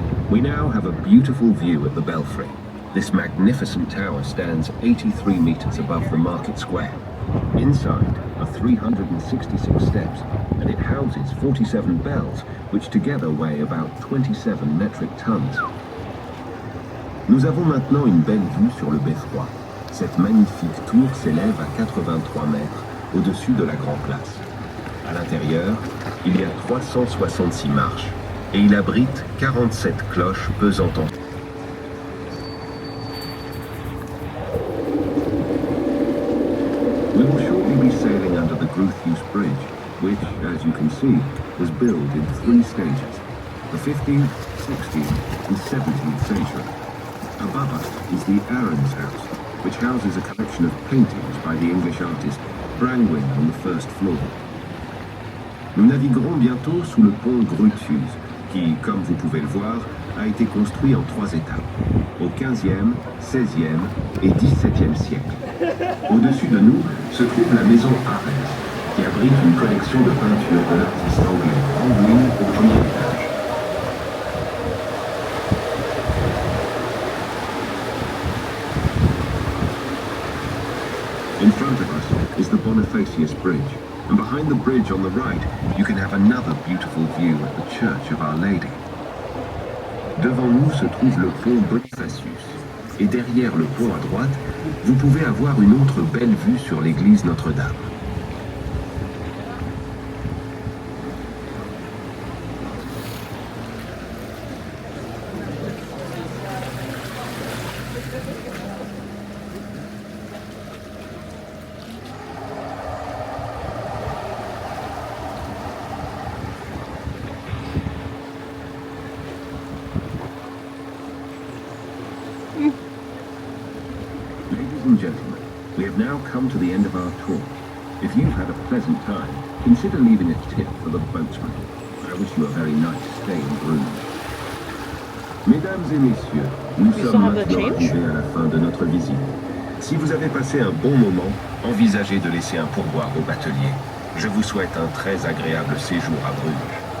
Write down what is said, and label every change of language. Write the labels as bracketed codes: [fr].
[en] We now have a beautiful view at the Belfry. This magnificent tower stands 83 meters above the market square. Inside are 366 steps, and it houses 47 bells, which together weigh about 27 metric tons. [fr] Nous avons maintenant une belle vue sur le beffroi. Cette magnifique tour s'élève à 83 mètres au-dessus de la Grand Place. À l'intérieur, il y a 366 marches et il abrite 47 cloches pesant en... [en] We will shortly be sailing under the Groothuis Bridge, which, as you can see, was built in 3 stages, the 15th, 16th and 17th century. Above us is the Arends House, which houses a collection of paintings by the English artist Brangwyn on the first floor. [fr] Nous naviguerons bientôt sous le pont Groothuis, qui, comme vous pouvez le voir, a été construit en 3 étapes, au 15e, 16e et 17e siècle. Au-dessus de nous se trouve la maison Arends, qui abrite une collection de peintures de l'artiste anglais Brangwyn au premier étage. [en] In front of us is the Bonifacius Bridge, and behind the bridge on the right, you can have another beautiful view of the Church of Our Lady. [fr] Devant nous se trouve le pont Bonifacius, et derrière le pont à droite, vous pouvez avoir une autre belle vue sur l'église Notre-Dame. [en] Ladies and gentlemen, we have now come to the end of our tour. If you've had a pleasant time, consider leaving a tip for the boatsman. I wish you a very nice stay in Bruges. [fr] Mesdames et messieurs, nous sommes maintenant arrivés à la fin de notre visite. Si vous avez passé un bon moment, envisagez de laisser un pourboire au batelier. Je vous souhaite un très agréable séjour à Bruges.